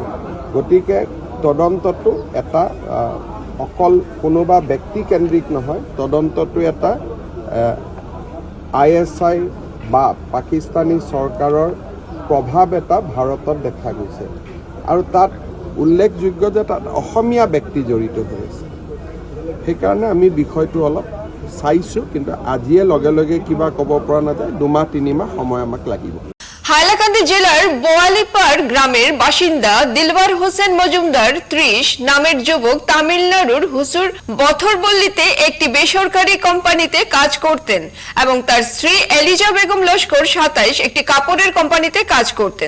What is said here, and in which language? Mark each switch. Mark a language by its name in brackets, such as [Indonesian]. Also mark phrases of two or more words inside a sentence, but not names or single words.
[Assamese] গতিকে তদন্তটো এটা অকল কোনোবা ব্যক্তিকেন্দ্ৰিক নহয়, তদন্তটো এটা ISI বা পাকিস্তানী চৰকাৰৰ প্ৰভাৱ এটা ভাৰতত দেখা গৈছে আৰু তাত উল্লেখযোগ্য যে তাত অসমীয়া ব্যক্তি জড়িত হৈ আছে। সেইকাৰণে আমি বিষয়টো অলপ চাইছোঁ, কিন্তু আজিয়ে লগে লগে কিবা ক'ব পৰা নাযায়। 2-3 মাহ সময় আমাক লাগিব। [Bangla] হাইলাকান্দি জেলার বোয়ালিপাড় গ্রামের বাসিন্দা দিলবার হোসেন মজুমদার 30 নামের যুবক তামিলনাড়ুর হুসুর বথরবল্লিতে একটি বেসরকারি কোম্পানিতে কাজ করতেন এবং তার স্ত্রী এলিজা বেগম লস্কর 27 একটি কাপড়ের কোম্পানিতে কাজ করতেন।